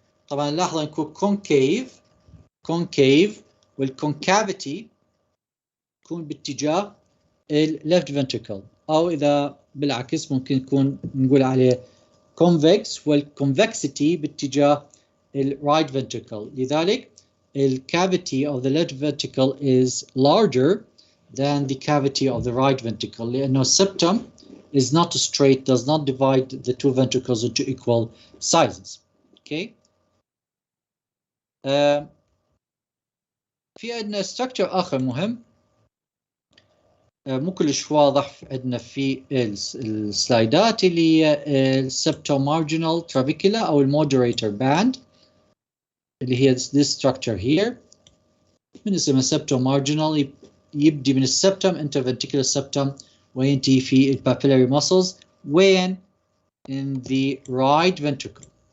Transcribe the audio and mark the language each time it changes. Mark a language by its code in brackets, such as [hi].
[ar] طبعا نلاحظ يكون concave والconcavity يكون باتجاه left ventricle أو إذا بالعكس ممكن يكون نقول عليه convex والconvexity باتجاه right ventricle. [en] لذلك cavity of the left ventricle is larger than the cavity of the right ventricle لأنه septum is not straight, does not divide the two ventricles into equal sizes. Okay. [ar] في عندنا structure آخر مهم مو كلش واضح عندنا في السلايدات اللي هي septomarginal trabecula أو moderator band اللي هي [en] this structure here [ar] من اسمها septomarginal يبدي من السبتم interventricular septum وينتهي في papillary muscles when in the right ventricle.